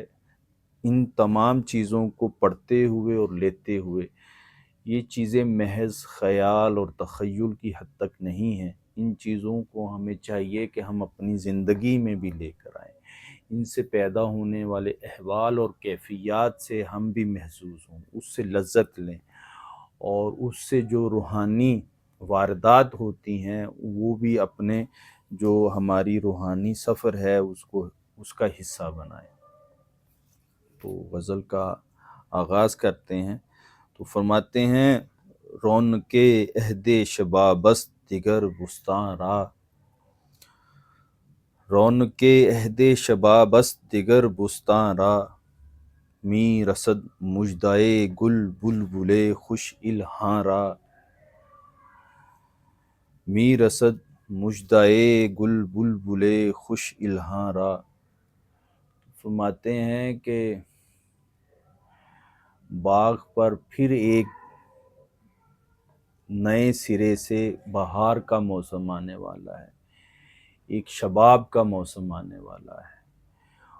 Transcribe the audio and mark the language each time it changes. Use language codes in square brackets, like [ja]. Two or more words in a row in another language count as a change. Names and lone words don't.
[ur] ان تمام چیزوں کو پڑھتے ہوئے اور لیتے ہوئے یہ چیزیں محض خیال اور تخیل کی حد تک نہیں ہیں، ان چیزوں کو ہمیں چاہیے کہ ہم اپنی زندگی میں بھی لے کر آئیں، ان سے پیدا ہونے والے احوال اور کیفیات سے ہم بھی محظوظ ہوں، اس سے لذت لیں، اور اس سے جو روحانی واردات ہوتی ہیں وہ بھی اپنے جو ہماری روحانی سفر ہے اس کا حصہ بنائیں۔ تو غزل کا آغاز کرتے ہیں۔ تو فرماتے ہیں: [fa] رونق عہد شباب است دگر بستاں را، رونق عہد شباب است دگر بستاں را، می رسد مژدہ گل بلبل خوش الحاں را، می رسد مژدہ گل بلبل خوش الحاں را۔ [ur] فرماتے ہیں کہ باغ پر پھر ایک نئے سرے سے بہار کا موسم آنے والا ہے، ایک شباب کا موسم آنے والا ہے،